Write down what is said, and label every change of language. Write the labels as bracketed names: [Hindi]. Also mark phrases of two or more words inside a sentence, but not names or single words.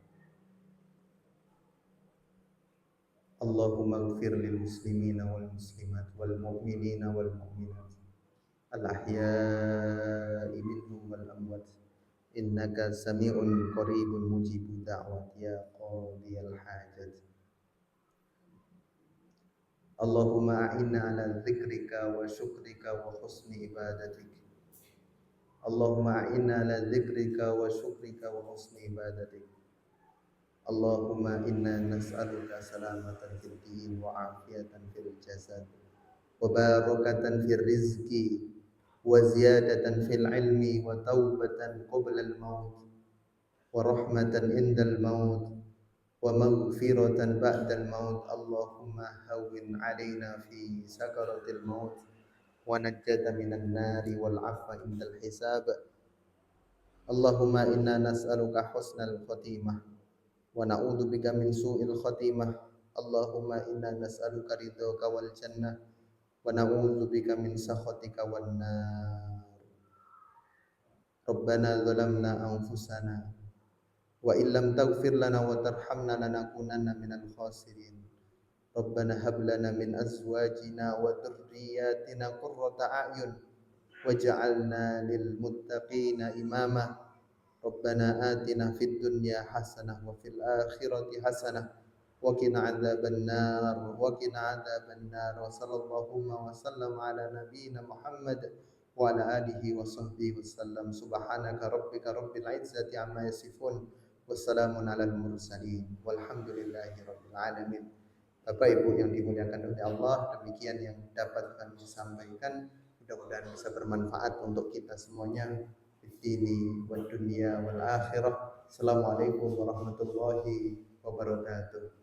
[Arabic] اللهم اغفر للمسلمين والمسلمات والمؤمنين والمؤمنات الأحياء منهم والأموات إنك سميع قريب مجيب الدعوات يا قاضي الحاجات. اللهم أعنا على ذكرك وشكرك وحسن عبادتك. اللهم أعنا على ذكرك وشكرك وحسن عبادتك. اللهم إنا نسألك سلامة في الدين وعافية في الجسد وبركة في الرزق وزيادة في العلم وتوبة قبل الموت ورحمة عند الموت ومغفرة بعد الموت. اللهم هون علينا في سكرات الموت والنجاة من النار والعفو عند الحساب. اللهم إنا نسألك حسن الخاتمة ونعوذ بك من سوء الخاتمة. اللهم إنا نسألك رضاك والجنة ونعوذ بك من سخطك والنار. ربنا ظلمنا أنفسنا وإن لم تغفر لنا وترحمنا لنكونن من الخاسرين. ربنا هب لنا من أزواجنا وذرياتنا قرة أعين واجعلنا للمتقين إماما. ربنا آتنا في الدنيا حسنة وفي الآخرة حسنة وقنا عذاب النار وقنا عذاب النار. وصلى الله وسلم على نبينا محمد وعلى آله وصحبه وسلم. سبحان ربك رب العزة عما يصفون وسلام على المرسلين والحمد لله رب العالمين. [Indonesian] Bapak Ibu yang dimuliakan oleh Allah, demikian yang dapat kami sampaikan. Mudah-mudahan bisa bermanfaat untuk kita semuanya [Arabic] ديني والدنيا والآخرة. السلام عليكم ورحمة الله وبركاته.